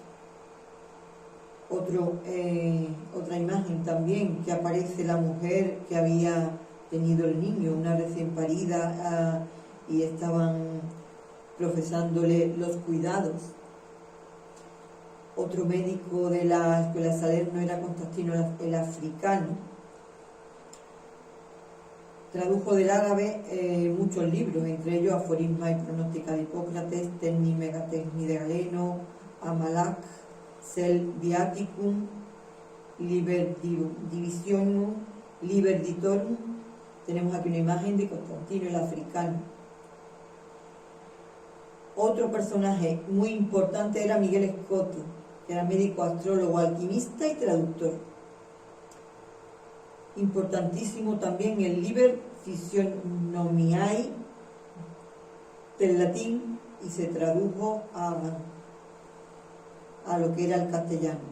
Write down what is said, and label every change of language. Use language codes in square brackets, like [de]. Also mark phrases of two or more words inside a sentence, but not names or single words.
[es] Otra imagen también, que aparece la mujer que había tenido el niño, una recién parida, y estaban profesándole los cuidados. Otro médico de la escuela de Salerno era Constantino el Africano. Tradujo del árabe muchos libros, entre ellos Aforisma y Pronóstica de Hipócrates, Techni Megatechni de Galeno, Amalak, Sel Viaticum, Liber Divisionum, Liber Ditorum. Tenemos aquí una imagen de Constantino el Africano. Otro personaje muy importante era Miguel Scotti, que era médico, astrólogo, alquimista y traductor. Importantísimo también el Liber Physiognomiae del latín, y se tradujo a lo que era el castellano.